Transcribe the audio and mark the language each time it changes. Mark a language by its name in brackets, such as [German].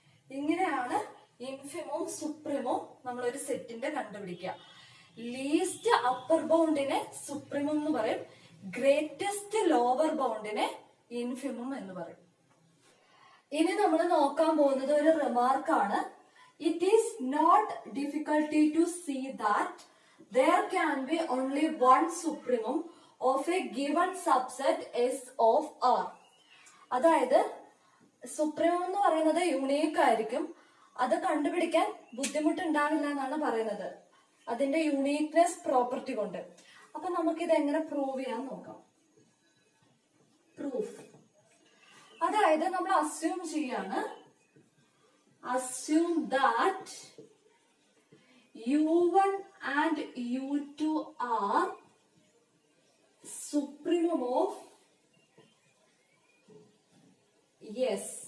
[Malayalam] ഇങ്ങനെയാണ് ഇൻഫിമോ സുപ്രീമോ നമ്മളൊരു സെറ്റിന്റെ കണ്ടുപിടിക്കുക. ലീസ്റ്റ് അപ്പർ ബൗണ്ടിനെ സുപ്രീമം എന്ന് പറയും. ഗ്രേറ്റസ്റ്റ് ലോവർ ബൗണ്ടിനെ ഇൻഫിമം എന്ന് പറയും. ഇനി നമ്മൾ നോക്കാൻ പോകുന്നത് ഒരു റിമാർക്കാണ്. [English] It is not difficulty to see that there can be only one supremum of a given subset S of R. [Malayalam] അതായത് സുപ്രീമം എന്ന് പറയുന്നത് യുണീക്ക് ആയിരിക്കും. അത് കണ്ടുപിടിക്കാൻ ബുദ്ധിമുട്ടുണ്ടാവില്ല എന്നാണ് പറയുന്നത്, അതിന്റെ യുണീക്നെസ് പ്രോപ്പർട്ടി കൊണ്ട്. അപ്പൊ നമുക്കിത് എങ്ങനെ പ്രൂവ് ചെയ്യാൻ നോക്കാം. പ്രൂഫ്, അതായത് നമ്മൾ അസ്യൂം ചെയ്യാണ്, [English] Assume that U1 and U2 are supremum of S.